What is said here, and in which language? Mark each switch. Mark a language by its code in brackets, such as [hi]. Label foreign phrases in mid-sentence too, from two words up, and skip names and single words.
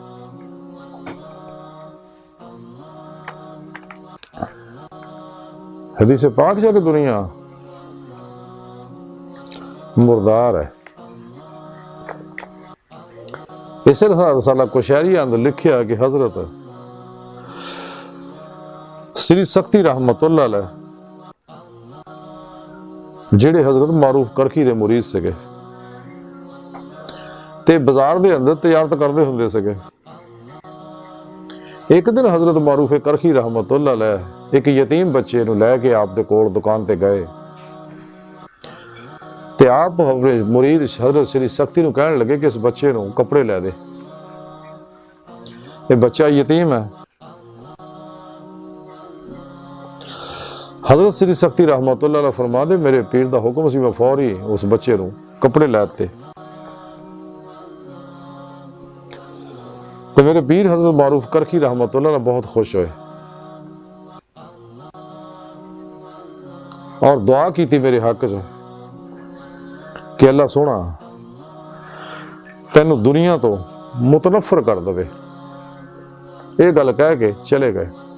[ur] حدیث پاک جاکے دنیا مردار ہے. [pa] اس رسالہ قشیری اندر لکھیا کہ حضرت شری سختی [ar] رحمة الله عليه [pa] جیہڑے حضرت معروف کرخی دے مرید سکے تے بازار دے اندر تجارت کرتے ہوندے سکے. اک دن حضرت معروف کرخی [ar] رحمة الله عليه [pa] اک یتیم بچے نوں لے کے آپ دے کول دکان تے گئے تے آپ اپنے مرید حضرت شری سختی نوں کہن لگے کہ اس بچے نوں کپڑے لے دے، یہ بچہ یتیم ہے. حضرت شری سختی [ar] رحمة الله عليه [pa] فرما دے میرے پیر دا حکم سی، میں فوری اس بچے نوں کپڑے لے تے. تو میرے پیر حضرت معروف کرخی [ar] رحمة الله عليه [pa] بہت خوش ہوئے اور دعا کی تھی میرے حق چ کہ اللہ سوہنا تینوں دنیا تو متنفر کر دوے. یہ گل کہہ کے چلے گئے.